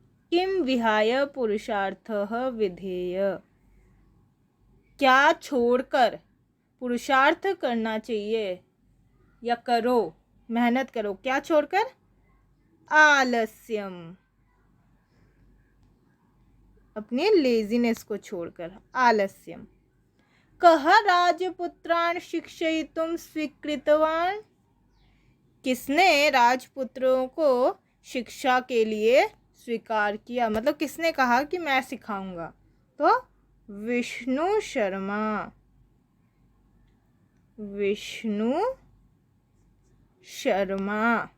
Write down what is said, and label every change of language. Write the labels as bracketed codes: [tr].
[sa] किम विहाय पुरुषार्थः विधेय। [hi] क्या छोड़कर पुरुषार्थ करना चाहिए या करो, मेहनत करो। क्या छोड़कर? आलस्यम, अपने लेजीनेस को छोड़कर, आलस्यम। [sa] कह राजपुत्रान् शिक्षयितुं स्वीकृतवान्। [hi] किसने राजपुत्रों को शिक्षा के लिए स्वीकार किया, मतलब किसने कहा कि मैं सिखाऊंगा? तो विष्णु शर्मा, विष्णु शर्मा।